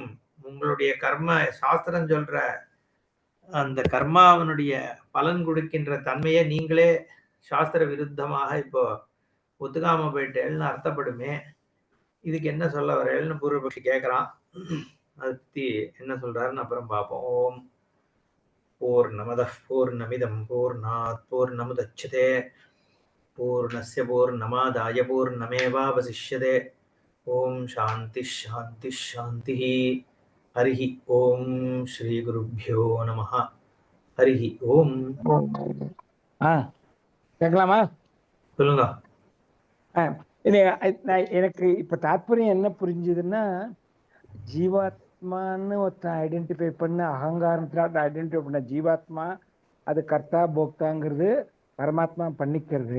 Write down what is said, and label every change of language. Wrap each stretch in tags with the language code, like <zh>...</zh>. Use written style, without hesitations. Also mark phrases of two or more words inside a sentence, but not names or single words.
<ta>உங்களுடைய கர்ம சாஸ்திரம் சொல்ற அந்த கர்மாவனுடைய பலன் கொடுக்கின்ற தன்மையை நீங்களே சாஸ்திர விருத்தமாக இப்போ ஒத்துக்காம போயிட்டேன்னு அர்த்தப்படுமே. இதுக்கு என்ன சொல்ல வரேன்னு பூர்வபக்ஷி கேட்கிறான். அதை பத்தி என்ன சொல்றாருன்னு அப்புறம் பார்ப்போம்.</ta> <sa>ஓம் पूर्णमदः पूर्णमिदं पूर्णात् पूर्णमुदच्यते पूर्णस्य पूर्णमादाय पूर्णमेवावशिष्यते. ओम शांति शांति शांतिः. हरिः ओम श्री गुरुभ्यो नमः. हरिः ओम.</sa> <ta>கேட்கலாமா? சொல்லுங்க. எனக்கு இப்ப தாத்பரியம் என்ன புரிஞ்சுதுன்னா, ஜீவாத்மான்னு ஒருத்தன் ஐடென்டிஃபை பண்ண அகங்காரத்துல ஐடென்டிஃபை பண்ண ஜீவாத்மா அது கர்த்தா போக்தாங்கிறது பரமாத்மா பண்ணிக்கிறது.</ta>